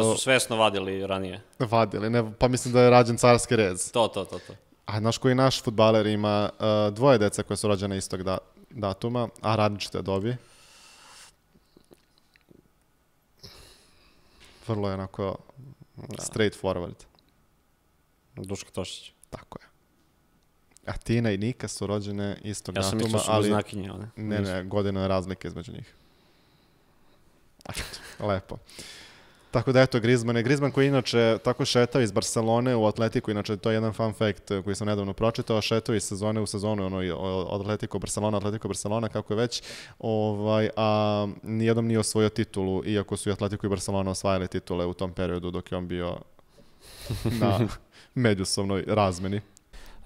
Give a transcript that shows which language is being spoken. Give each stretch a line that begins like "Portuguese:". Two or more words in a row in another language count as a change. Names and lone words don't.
Serbian: Da su svesno vadili ranije. Vadili, ne, pa mislim da je rađen carski rez. To. A znaš koji naš fudbaler ima 2 dece koje su rođene istog datuma, a različite dobi? Vrlo je onako
English: straight forward.
Serbian: Duško Tošić. Tako je. A Tina i Nika su rođene istog datuma, ali... Ja sam mislio su bliznakinje, one. Ne, godina je razlike između njih. Lepo. Tako da, eto, Griezmann koji inače tako šetao iz Barcelone u Atletiku, inače to je jedan
English: fun fact
Serbian: koji sam nedavno pročitao, šetao iz sezone u sezonu, od Atletico Barcelona, kako je već, a nijednom nije osvojio titulu, iako su i Atletico i Barcelona osvajali titule u tom periodu dok je on bio na međusobnoj razmeni.